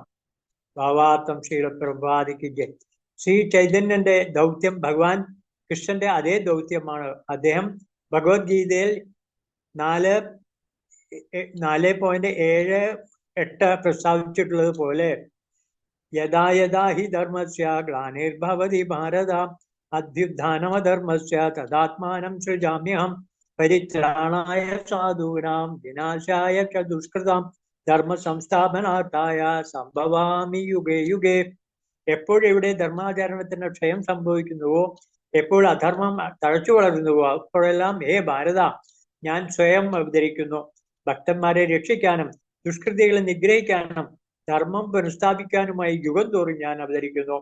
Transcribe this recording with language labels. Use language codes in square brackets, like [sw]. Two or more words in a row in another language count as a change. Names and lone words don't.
[ml] ഭാവാർത്ഥം ശീലപ്രഭാതിക്ക്. ശ്രീ ചൈതന്യന്റെ ദൗത്യം ഭഗവാൻ കൃഷ്ണന്റെ അതേ ദൗത്യമാണ്. അദ്ദേഹം ഭഗവത്ഗീതയിൽ 4.7-8 പ്രസ്താവിച്ചിട്ടുള്ളത് പോലെ [sa] യഥാ യഥാ ഹി ധർമ്മസ്യ ഗ്ലാനിർഭവതി ഭാരത അഭ്യുത്ഥാനമധർമ്മസ്യ തദാത്മാനം സൃജാമ്യഹം പരിത്രാണായ സാധൂനാം വിനാശായ ച ദുഷ്കൃതാം ധർമ്മ സംസ്ഥാപനാർത്ഥായ സംഭവാമി യുഗേ യുഗേ. [ml] എപ്പോഴെവിടെ ധർമാചരണത്തിന് ക്ഷയം സംഭവിക്കുന്നുവോ, എപ്പോൾ അധർമ്മം തഴച്ചു വളരുന്നുവോ, അപ്പോഴെല്ലാം ഹേ ഭാരത, ഞാൻ സ്വയം അവതരിക്കുന്നു. ഭക്തന്മാരെ രക്ഷിക്കാനും ദുഷ്കൃതികളെ നിഗ്രഹിക്കാനും ധർമ്മം പുനഃസ്ഥാപിക്കാനുമായി യുഗം തോറും ഞാൻ അവതരിക്കുന്നു.